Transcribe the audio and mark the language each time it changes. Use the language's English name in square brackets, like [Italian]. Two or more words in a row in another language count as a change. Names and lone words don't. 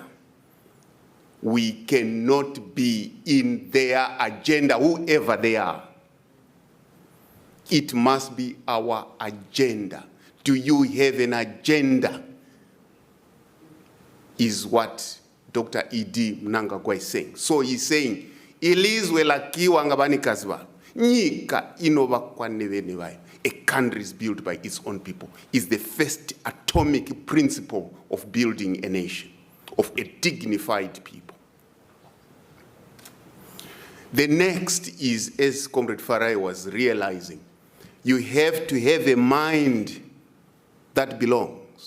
[English] We cannot be in their agenda, whoever they are. It must be our agenda. Do you have an agenda? Is what Dr. E.D. Mnangagwa is saying. So he's saying, [North Ndebele] ilizwe lakiwa ngabanikazi balo. [Shona] Nyika inova kwa nevene bayo. [English] A country is built by its own people. It's the first atomic principle of building a nation, of a dignified people. The next is, as Comrade Farai was realizing, you have to have a mind that belongs.